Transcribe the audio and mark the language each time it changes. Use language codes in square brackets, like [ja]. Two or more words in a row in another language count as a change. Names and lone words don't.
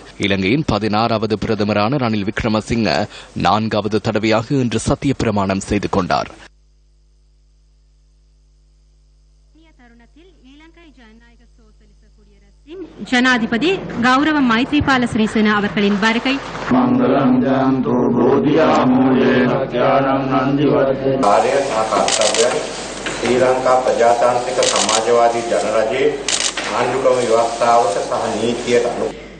[ta] இலங்கையின் 16வது பிரதமரான ரணில் விக்ரமசிங்க 4வது தடவையாக இன்று சத்திய பிரமாணம் செய்து கொண்டார். ஜனாதிபதி கௌரவ மைத்ரிபால சிறிசேன அவர்களின் வருகை. [si] ශ්‍රීලංකා ප්‍රජාතාන්ත්‍රික සමාජවාදී ජනරජයේ ආණ්ඩුක්‍රම ව්‍යවස්ථාවට සහ නීතියට අනුව